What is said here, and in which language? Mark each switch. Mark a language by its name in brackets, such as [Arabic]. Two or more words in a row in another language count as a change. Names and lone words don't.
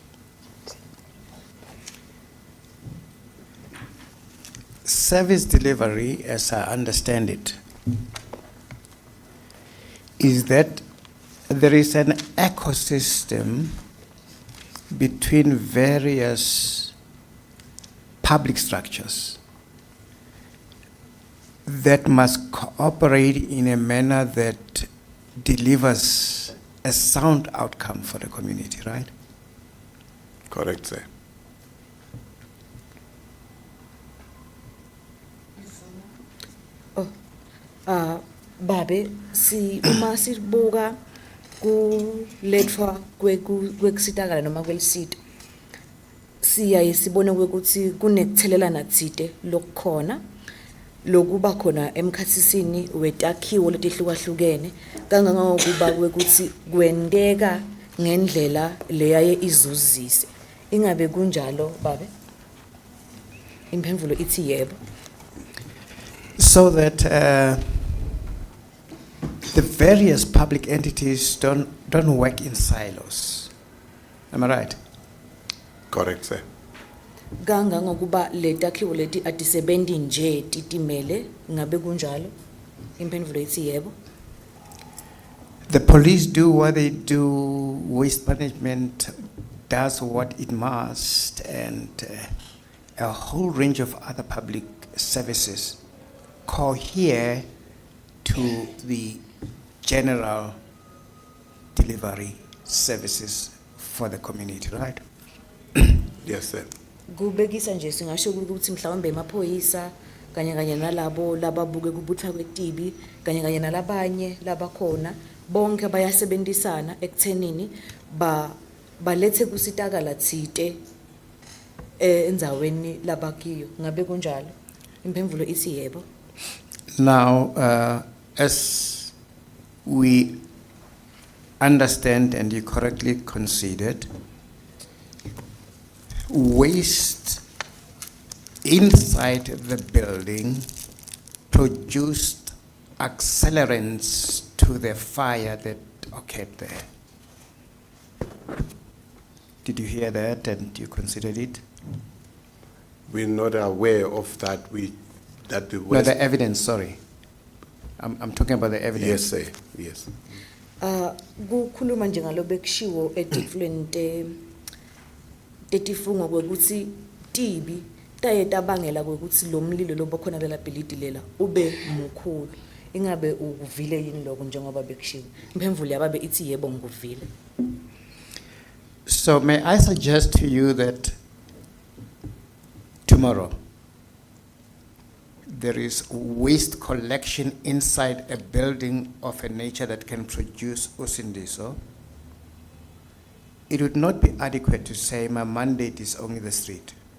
[English] Service delivery, as I understand it, is that there is an ecosystem between various public structures that must cooperate in a manner that delivers a sound outcome for the community, right? Correct, sir. [Swati] Babe, si uma sibuka kulethwa kwekusitakala noma kwelisito siyaye sibone ukuthi kunekuthelelana thide lokukhona lokuba khona emkhathisini wetakhiwo letihlukahlukene kangangokuba kwekuthi kwendeka ngendlela leyaye izuzise. Ingabe kunjalo babe? Impemvulo ithi yebo. [English] So that the various public entities don't work in silos. Am I right? Correct, sir. [Swati] Kangangokuba letakhiwo leti atisebenzi nje titimele ngabe kunjalo? Impemvulo ithi yebo. [English] The police do what they do, waste management does what it must, and a whole range of other public services cohere to the general delivery services for the community, right? Yes, sir. [Swati] Kubekisa nje singasho ukuthi mhlawumbe emaphoyisa kanye nalabo lababuke kubuthwa kwetibi kanye nalabanye labakhona bonke bayasebenzisana ekuthenini balethe kusitakala thite endzaweni labakiyo. Ngabe kunjalo? Impemvulo ithi yebo. [English] Now, as we understand and you correctly conceded, waste inside the building produced accelerants to the fire that occurred there. Did you hear that and you considered it? We're not aware of that. That the No, waste. the evidence, sorry. I'm talking about the evidence. Yes, sir. Yes. [Swati] Kukhuluma nje ngalobe kushiwo etifulweni tetifungo kwekuthi tibi taye tabangela kwekuthi lo mlilo lobokhona lela bhilidi lela ube mkhulu. Ingabe ukuvile yini lokho njengoba bekushiwo? Impemvulo yababe ithi yebo ngikuvile. [English] So may I suggest to you that tomorrow there is waste collection inside a building of a nature that can produce Usindiso? It would not be adequate to say my mandate is only the street.